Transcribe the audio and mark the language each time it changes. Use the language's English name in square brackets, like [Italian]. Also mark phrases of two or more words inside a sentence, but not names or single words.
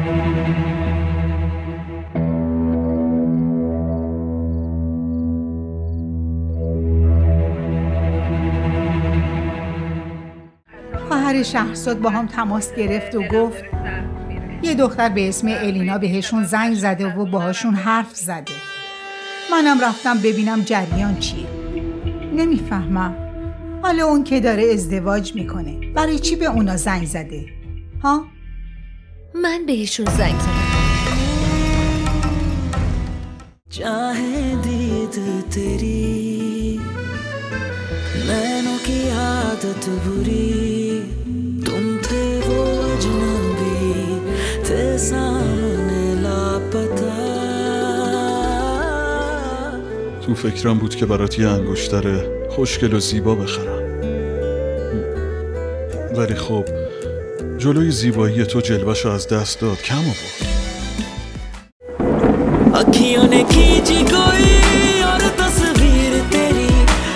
[Persian] خواهر شهرزاد با هم تماس گرفت و گفت یه دختر به اسم الینا بهشون زنگ زده و باهاشون حرف زده. منم رفتم ببینم جریان چیه. نمیفهمم. حالا اون که داره ازدواج میکنه برای چی به اونا زنگ زده؟ ها؟ من بهشون زنگ زدم. [Hindi] चाहे दीद तेरी नैनों की आदत बुरी तुम थे वो अजनबी थे सामने लापता. [Persian] تو فکرم بود که برات یه انگشتر خوشگل و زیبا بخرم. ولی خب جلوی زیبایی تو جلوه‌شو از دست داد. کم آورد. [Hindi] अखियों ने खींची कोई और तस्वीर तेरी